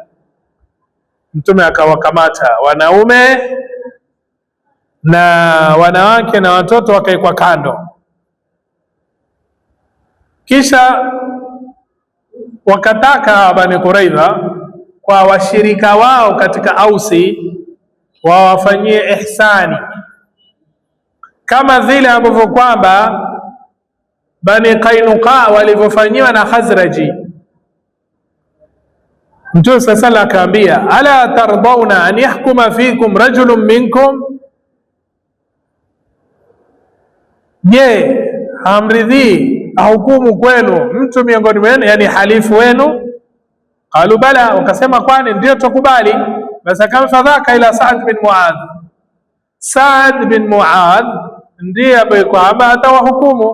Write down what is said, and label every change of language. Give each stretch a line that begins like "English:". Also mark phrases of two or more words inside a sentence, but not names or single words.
Swahili: Mtume akawakamata wanaume na wanawake na watoto wakaekwa kando, kisha wakataka Bani Quraidha kwa washirika wao katika Ausi wawafanyie ihsani kama vile ambavyo kwamba Bani Qainuqa walivyofanyiwa na Khazraji. Mtume sasa akaambia,
Arabic: ألا ترضون أن يحكم فيكم رجل منكم, je,
Swahili: hamridhii ahukumu kwenu mtu miongoni mwenu, yani halifu wenu?
Arabic: قالوا بلى,
Swahili: wakasema kwani ndio tukubali. Basi kama fadhaka ila Saad bin Muadh, Saad bin Muadh ndiye ambaye kwamba atawahukumu.